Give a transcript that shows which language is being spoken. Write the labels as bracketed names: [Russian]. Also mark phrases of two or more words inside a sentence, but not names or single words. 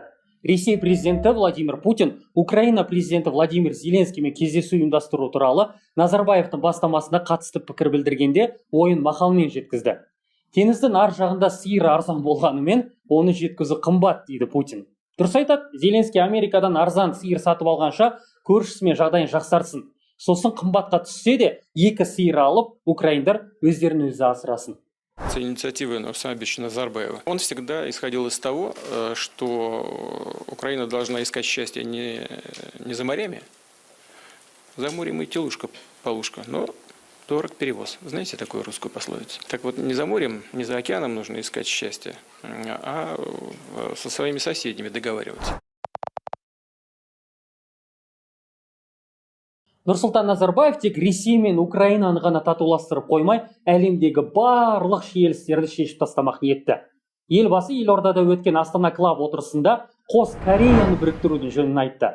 [Kazakh] Ресей президенті Владимир Путин Украина президенті Владимир Зеленскиймен кездесу ұйымдастыру туралы Назарбаевтың бастамасына қатысты пікір білдіргенде ойын мақалмен жеткізді. Теңіздің ар жағында сиыр арзан болғанымен, оны жеткізу қымбат дейді Путин. Дұрыс айтады, Зеленский Америкадан арзан сиыр сатып алғанша көршісімен жағдайын жақсарсын. Сосын қымбатқа түссе де, екі сиыр алып, украиндар өздерін өзі асырасын. [Russian] Инициативы Нурсултана Назарбаева. Он всегда исходил из того, что Украина должна искать счастье не за морями. За морем и телушка-полушка, но дорог перевоз. Знаете такую русскую пословицу? Так вот, не за морем, не за океаном нужно искать счастье, а со своими соседями договариваться. [Kazakh] Нұрсұлтан Назарбаев тек Ресей мен Украинаны ғана татуластырып қоймай, әлемдегі барлық шиеленістерді шешіп тастамақ ниетті. Елбасы елордада өткен Астана Клаб отырысында қос Кореяны біріктірудің жөнін айтты.